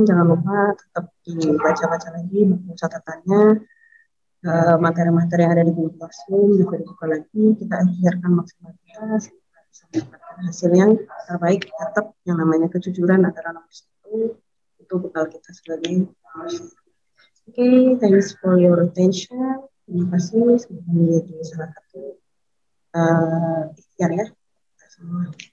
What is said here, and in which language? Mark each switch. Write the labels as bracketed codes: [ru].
[id] Jangan lupa tetap dibaca-baca lagi buku catatannya, materi-materi yang ada di buku Classroom juga dibuka lagi. Kita ajarkan maksimal kita sehingga bisa mendapatkan hasil yang terbaik. Tetap yang namanya kejujuran adalah nomor satu. Itu bekal kita sebagai manusia. [en] Oke, thanks for your attention. [id] Terima kasih sudah menjadi salah satu ikhtiar ya kita semua.